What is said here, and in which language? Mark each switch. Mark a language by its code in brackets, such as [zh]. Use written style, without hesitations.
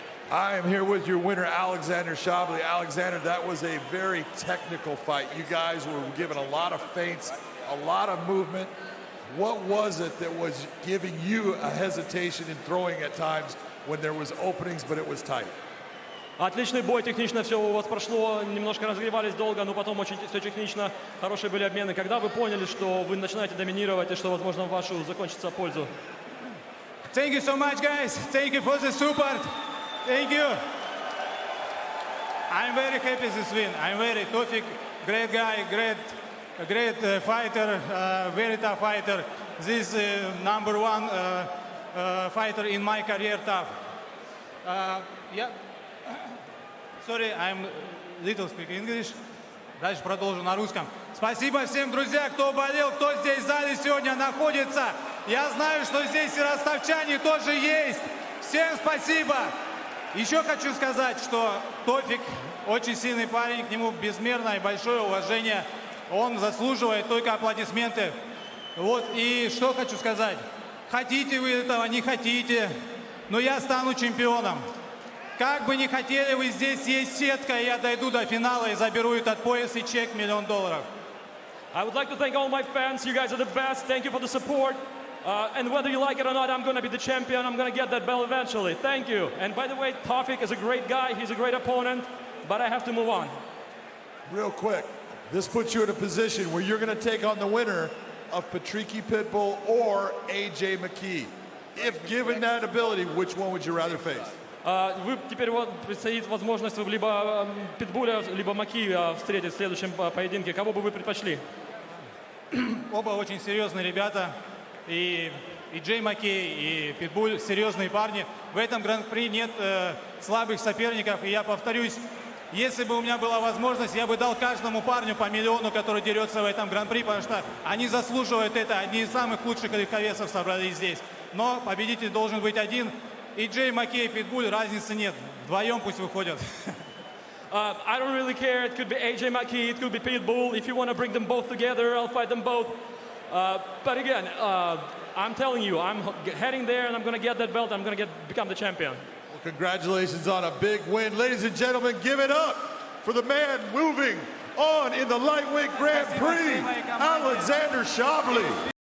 [en] I am here with your winner, Alexandr Shabliy. Alexander, that was a very technical fight. You guys were given a lot of feints, a lot of movement. What was it that was giving you a hesitation in throwing at times when there was openings, but it was tight? [ru] Отличный бой, технично все у вас прошло, немножко разогревались долго, но потом очень все технично, хорошие были обмены. Когда вы поняли, что вы начинаете доминировать и что, возможно, в вашу закончится пользу? [en] Thank you so much, guys. Thank you for the support. Thank you. I'm very happy this win. I'm very Tofiq, great guy, great fighter, very tough fighter. This number one fighter in my career, tough. Yeah. Sorry, I'm little speak English. [ru] Дальше продолжу на русском. Спасибо всем, друзья, кто болел, кто здесь в зале сегодня находится. Я знаю, что здесь и ростовчане тоже есть. Всем спасибо. Еще хочу сказать, что Тофик очень сильный парень, к нему безмерное и большое уважение. Он заслуживает только аплодисменты. Вот, и что хочу сказать. Хотите вы этого, не хотите, но я стану чемпионом. Как бы ни хотели вы, здесь есть сетка, и я дойду до финала и заберу этот пояс и чек $1 миллион. [en] I would like to thank all my fans. You guys are the best. Thank you for the support. And whether you like it or not, I'm going to be the champion. I'm going to get that belt eventually. Thank you. And by the way, Tofiq is a great guy. He's a great opponent. But I have to move on. Real quick, this puts you in a position where you're going to take on the winner of Patricky Pitbull or AJ McKee. If given that ability, which one would you rather face? [ru] Вы теперь вот предстоит возможность либо Питбуля, либо Маки встретить в следующем поединке. Кого бы вы предпочли? Оба очень серьезные ребята. И Джей Маккей, и Питбуль серьезные парни. В этом гран-при нет слабых соперников. И я повторюсь, если бы у меня была возможность, я бы дал каждому парню по $1 миллиону, который дерется в этом гран-при, потому что они заслуживают это. Одни из самых лучших легковесов собрались здесь. Но победитель должен быть один. И Джей Маккей, Питбуль, разницы нет. Вдвоем пусть выходят. [en] I don't really care. It could be AJ McKee, it could be Pitbull. If you want to bring them both together, I'll fight them both. But again, I'm telling you, I'm heading there and I'm going to get that belt. I'm going to become the champion. Well, congratulations on a big win. Ladies and gentlemen, give it up for the man moving on in the lightweight Grand Prix, Alexandr Shabliy.